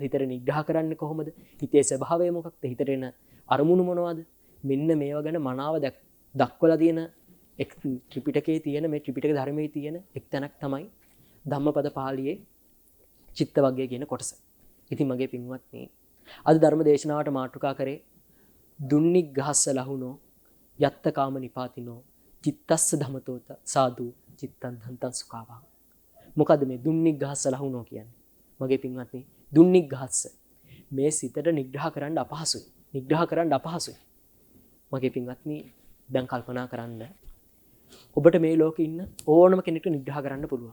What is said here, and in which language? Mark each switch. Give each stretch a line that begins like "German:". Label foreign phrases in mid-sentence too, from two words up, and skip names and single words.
Sinhala: හිතට නිග්‍රහ කරන්නේ කොහොමද? හිතේ ස්වභාවය මොකක්ද? හිතට එන අරමුණු මොනවද? මෙන්න මේවා ගැන මනාව දක්වලා තියෙන ත්‍රිපිටකයේ තියෙන මේ ත්‍රිපිටක ධර්මයේ තියෙන එක් තැනක් තමයි ධම්මපද පාළියේ චිත්තවග්ගය කියන කොටස. ඉතින් මගේ පින්වත්නි අද ධර්ම දේශනාවට මාතෘකා කරේ
Pali: දුන්නිග්ගහස්ස ලහුනෝ යත්ත කාම නිපාතිනෝ චිත්තස්ස ධමතෝත සාදු චිත්තං ධන්තං සුඛාවා.
Sinhala: මොකද මේ
Pali: දුන්නිග්ගහස්ස ලහුනෝ
Sinhala: කියන්නේ? මගේ පින්වත්නි දුන්නිග්ගහස්ස මේ සිතට නිග්‍රහ කරන්න අපහසුයි. නිග්‍රහ කරන්න අපහසුයි. මගේ පින්වත්නි දැන් කල්පනා කරන්න ඔබට මේ ලෝකේ ඉන්න ඕනම කෙනෙක්ට නිග්‍රහ කරන්න පුළුවන්.